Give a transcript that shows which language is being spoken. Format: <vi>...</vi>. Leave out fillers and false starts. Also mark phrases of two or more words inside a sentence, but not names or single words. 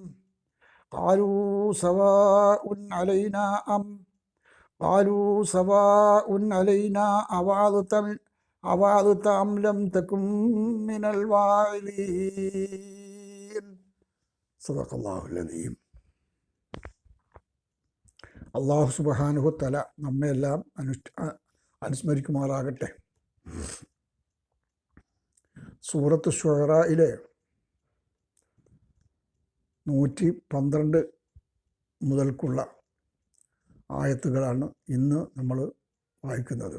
<ar>قالوا سواء علينا أوعظت أم لم تكن من الواعظين. صدق الله العظيم. الله سبحانه تعالى</ar> <ml>നമ്മെല്ലാം അനുസ്മരിക്കുമാറാകട്ടെ. സൂറത്ത് ശുഅറയിലെ 112 മുതൽക്കുള്ള ആയത്തുകളാണ് ഇന്ന് നമ്മൾ വായിക്കുന്നത്.</ml>